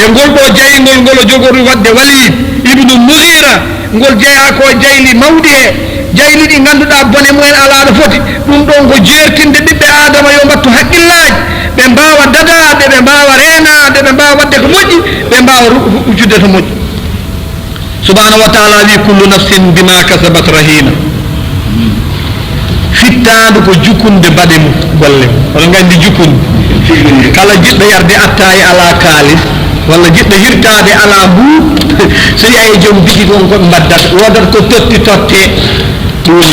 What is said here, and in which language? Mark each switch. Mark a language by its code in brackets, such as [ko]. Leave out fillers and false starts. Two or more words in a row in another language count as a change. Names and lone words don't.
[ff] ngol ɗo jaygol ngol o jogori wadde Walid ibnu Mughira ngol jeeya ko jayli mawɗi he jayli ɗi ganduɗa bone mumen alaɗo foti ɗum ɗon ko jeertinde ɓiɓɓe adama yo mbattu haqqillaji ɓe mbawa dadade ɓe mbawa renade ɓe mbawa wadde ko moƴƴi ɓe mbawa ujjude to moƴƴi [ar] سبحانه وتعالى [ff] wi [ar] كل نفس بما كسبت رهينة [ff] fittadu ko jukunde baɗe mum golle mum oɗo gandi jukunde kala jiɗɗo yarde attaye ala kaalis walla jiɗɗo hirtade ala mbuu so yahi joom bigi kon koɓe mbaddata wodat ko totti totte ɗum woni